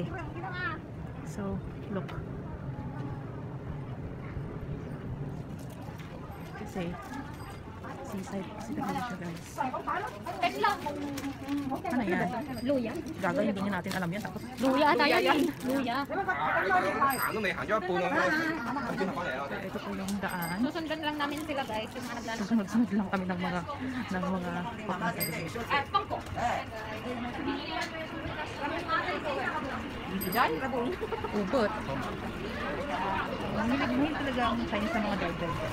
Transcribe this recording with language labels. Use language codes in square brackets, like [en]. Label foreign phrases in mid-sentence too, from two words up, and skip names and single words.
[en] So, look. [tl] Kasi Seaside pala siya, guys. Ano yan? Luya. Gaga, hindi nga natin alam yan. Tapos, Luya tayo yan. Luya. [yue] 行都未行咗一半啊！邊度翻嚟啊？我哋 [tl] ito po yung daan. Susundan lang namin sila guys. Yung mga naglalakad. Susunod-sunod lang kami ng mga papunta. Diyan, rabong. Ubot. Mahilig talaga ang Chinese sa mga dagdag.